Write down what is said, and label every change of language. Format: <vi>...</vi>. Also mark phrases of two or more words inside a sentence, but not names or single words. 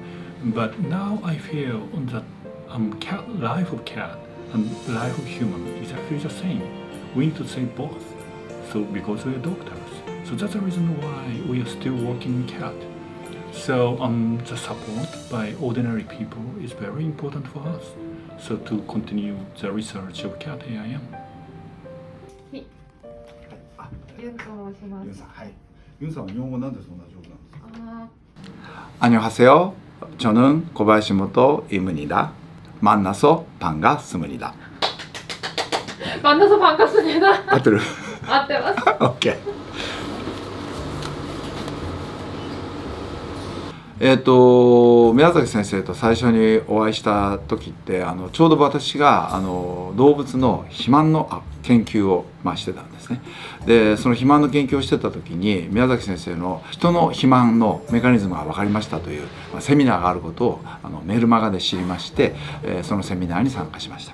<en>But now I feel that life of cat and life of human is actually the same. We need to save both. So because we are doctors, so that's the reason why we are still working in cat. So the support by ordinary people is very important for us. So to continue the research of cat AIM.</en> <ko>안녕하세요. 저는 고바야시모토 임입니다. 만나서 반갑습니다. 만나서 반갑습니다. 아들. 아, 네, 맞습니다. 오케이.</ko> <ja>宮崎先生と最初にお会いした時ってちょうど私が動物の肥満の研究をしてたんですね。でその肥満の研究をしてた時に宮崎先生の人の肥満のメカニズムが分かりましたというセミナーがあることをメールマガで知りまして、そのセミナーに参加しました。</ja>